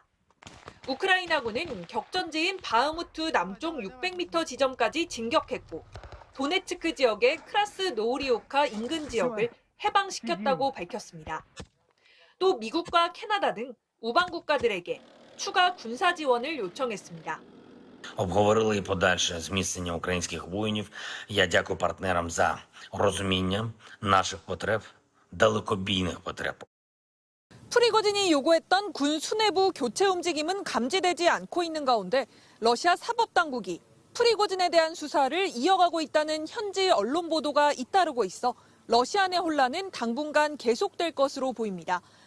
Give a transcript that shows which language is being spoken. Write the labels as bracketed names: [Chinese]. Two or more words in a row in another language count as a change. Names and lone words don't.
[Korean] 우크라이나군은 격전지인 바흐무트 남쪽 600m 지점까지 진격했고 도네츠크 지역의 크라스노우리오카 인근 지역을 해방시켰다고 밝혔습니다. 또 미국과 캐나다 등 우방 국가들에게 추가 군사 지원을 요청했습니다. [Ukrainian] Обговорили подальше зміцнення українських воїнів. Я дякую партнерам за розуміння наших потреб, далекобійних потреб. [Korean] 프리고진이 요구했던 군 수뇌부 교체 움직임은 감지되지 않고 있는 가운데 러시아 사법당국이 프리고진에 대한 수사를 이어가고 있다는 현지 언론 보도가 잇따르고 있어 러시아 내 혼란은 당분간 계속될 것으로 보입니다.